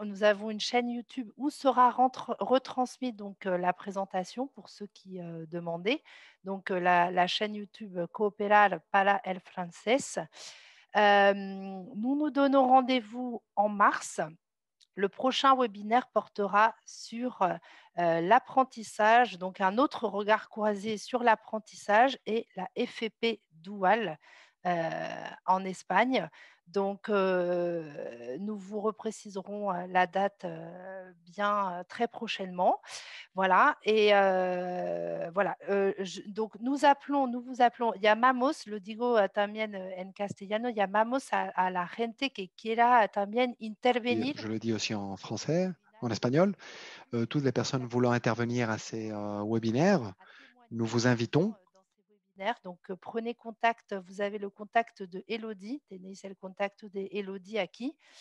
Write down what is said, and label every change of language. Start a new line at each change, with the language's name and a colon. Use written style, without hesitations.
French: Nous avons une chaîne YouTube où sera retransmise donc, la présentation pour ceux qui demandaient. Donc, la chaîne YouTube Cooperar para el Francés. Nous nous donnons rendez-vous en mars. Le prochain webinaire portera sur l'apprentissage, donc un autre regard croisé sur l'apprentissage et la FEP Dual en Espagne. Donc, nous vous repréciserons la date bien très prochainement. Voilà, et voilà. Donc, nous vous appelons,
Spanish: llamamos, lo digo también en castellano, llamamos a la gente que quiera también
French: Et intervenir. je le dis aussi en français, en espagnol. Toutes les personnes voulant intervenir à ces webinaires, nous vous invitons. Dans ces webinaires. Donc, prenez contact. Vous avez le contact de Elodie. C'est le contact de Elodie aquí.